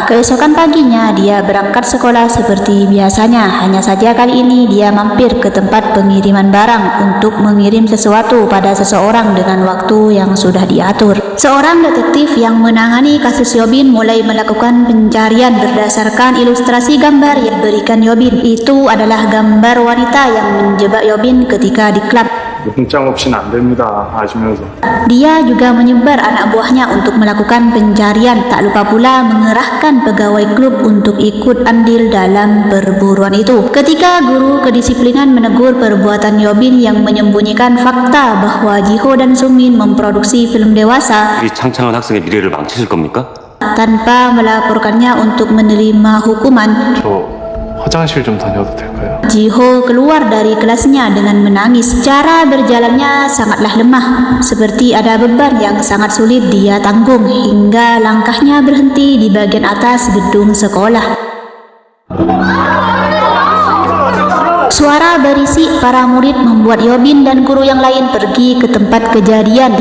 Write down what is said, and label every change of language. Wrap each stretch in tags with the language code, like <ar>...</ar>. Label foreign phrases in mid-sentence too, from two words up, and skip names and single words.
<id>Keesokan paginya dia berangkat sekolah seperti biasanya, hanya saja kali ini dia mampir ke tempat pengiriman barang untuk mengirim sesuatu pada seseorang dengan waktu yang sudah diatur. Seorang detektif yang menangani kasus Yobin mulai melakukan pencarian berdasarkan ilustrasi gambar yang diberikan Yobin. Itu adalah gambar wanita yang menjebak Yobin ketika di klub.</id> <ko>문장 없이는 안 됩니다. 아시면서.</ko> <id>Dia juga menyebar anak buahnya untuk melakukan pencarian. Tak lupa pula mengerahkan pegawai klub untuk ikut andil dalam perburuan itu. Ketika guru kedisiplinan menegur perbuatan Yobin yang menyembunyikan fakta bahwa Jiho dan Sumin memproduksi film dewasa</id> <ko>이 창창한 학생의 미래를 망치실 겁니까?</ko> <id>tanpa melaporkannya untuk menerima hukuman,</id> <ko>저 화장실 좀 다녀도 될까요?</ko> <id>Jiho keluar dari kelasnya dengan menangis. Cara berjalannya sangatlah lemah, seperti ada beban yang sangat sulit dia tanggung, hingga langkahnya berhenti di bagian atas gedung sekolah. Suara berisik para murid membuat Yobin dan guru yang lain pergi ke tempat kejadian.</id>